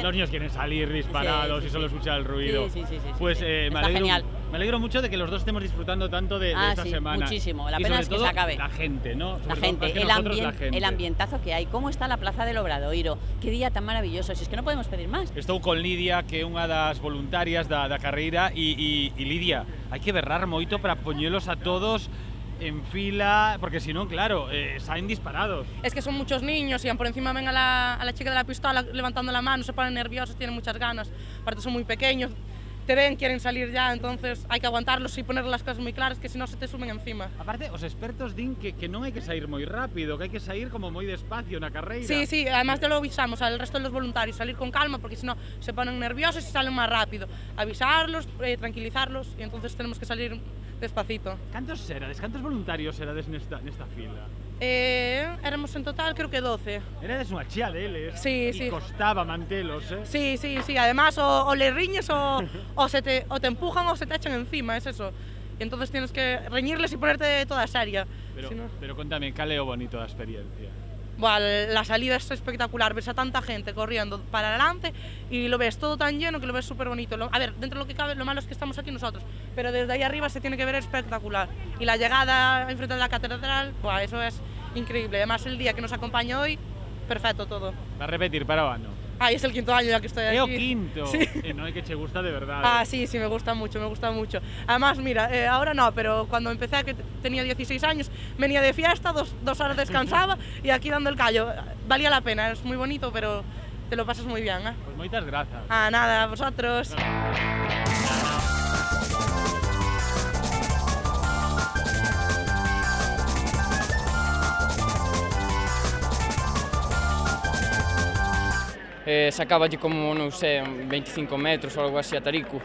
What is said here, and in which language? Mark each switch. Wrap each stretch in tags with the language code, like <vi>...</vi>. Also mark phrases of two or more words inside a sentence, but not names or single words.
<es>Los niños quieren salir disparados y solo escuchar el ruido. Sí. Pues genial. Me alegro mucho de que los dos estemos disfrutando tanto de esta semana. Muchísimo. La pena es que se acabe. La gente, ¿no? La gente, el ambientazo que hay. ¿Cómo está la Plaza del Obradoiro? Qué día tan maravilloso. Si es que no podemos pedir más.</es> <gl>Estou con Lidia, que é unha das voluntarias da carreira, e Lidia, hai que berrar moito para poñelos a todos en fila, porque</gl> <es>si no,</es> <gl>claro, salen disparados.</gl> <es>Es que son muchos niños y por encima ven a la chica de la pistola levantando la mano, se ponen nerviosos, tienen muchas ganas, aparte son muy pequeños, te ven, quieren salir ya, entonces hay que aguantarlos y poner las cosas muy claras, que si no se te suben encima.</es> <gl>Aparte, os expertos din que non hai que sair moi rápido, que hai que sair como moi despacio na carreira.</gl> <es>Sí, además te lo avisamos al resto de los voluntarios, salir con calma, porque si no se ponen nerviosos y salen más rápido. Avisarlos, tranquilizarlos, y entonces tenemos que salir despacito.</es> <gl>Cantos voluntarios erades nesta fila?</gl> <es>Éramos en total creo que 12.</es> <gl>Erades unha chea deles.</gl> <es>Sí.</es> <gl>Costaba mantelos,</gl> <es>Sí, además o le riñes o te empujan o se te echan encima, es eso. Y entonces tienes que reñirles y ponerte toda seria.</es> <gl>Pero contame, cal é o bonito da experiencia?</gl> <es>La salida es espectacular, ves a tanta gente corriendo para adelante y lo ves todo tan lleno que lo ves súper bonito. A ver, dentro de lo que cabe, lo malo es que estamos aquí nosotros, pero desde ahí arriba se tiene que ver espectacular. Y la llegada enfrente de la catedral, eso es increíble. Además, el día que nos acompaña hoy, perfecto todo.</es> <gl>Va a repetir para o ano?</gl> <es>Es el quinto año ya que estoy aquí.</es> <gl>É o quinto.</gl> <es>Sí.</es> <gl>No é que che gusta de verdade.</gl> <es>Sí, me gusta mucho. Además, mira, ahora no, pero cuando empecé, que tenía 16 años, venía de fiesta, dos horas descansaba y aquí dando el callo. Valía la pena, es muy bonito, pero te lo pasas muy bien.</es> <gl>Pues moitas grazas.</gl> <es>Nada, a vosotros.</es> <gl>Sacáballe como, non sei, 25 metros ou algo así a Tarico.</gl>